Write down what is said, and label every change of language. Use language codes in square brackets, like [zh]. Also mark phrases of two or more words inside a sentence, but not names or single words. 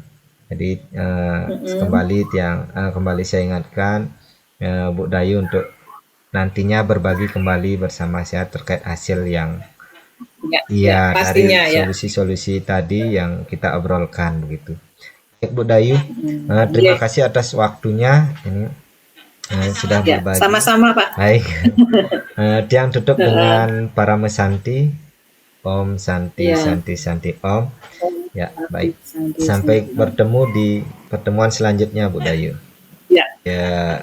[id] Jadi kembali saya ingatkan Bu Dayu untuk nantinya berbagi kembali bersama saya terkait hasil yang dari solusi-solusi tadi yang kita obrolkan begitu. Baik Bu Dayu, terima kasih atas waktunya ini sudah berbagi. Sama-sama Pak. Baik, Tiang tutup dengan para mesanti. [sa] Om Santi, [id] Ya, [sa] Santi, Santi, Om. Om [id] Ya, [sa] Santi, [id] baik. [sa] Santi, [id] Sampai [sa] Santi, Om. [id] bertemu di pertemuan selanjutnya, Bu Dayu. Ya, Ya.